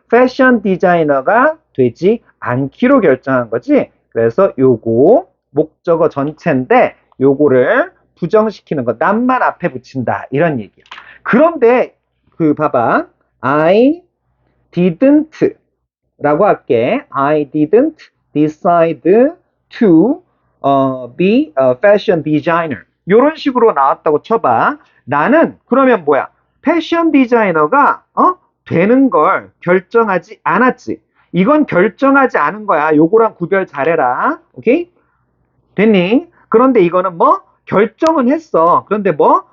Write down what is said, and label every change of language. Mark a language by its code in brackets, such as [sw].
[ko] 패션 디자이너가 되지 않기로 결정한 거지. 그래서 요거 목적어 전체인데 요거를 부정시키는 거 난만 앞에 붙인다. 이런 얘기야. 그런데 봐봐. [en] I didn't [ko] 라고 할게. [en] I didn't decide to be a fashion designer. [ko] 이런 식으로 나왔다고 쳐봐. 나는 그러면 뭐야? 패션 디자이너가 되는 걸 결정하지 않았지. 이건 결정하지 않은 거야. 요거랑 구별 잘해라. 오케이? 됐니? 그런데 이거는 뭐? 결정은 했어. 그런데 뭐?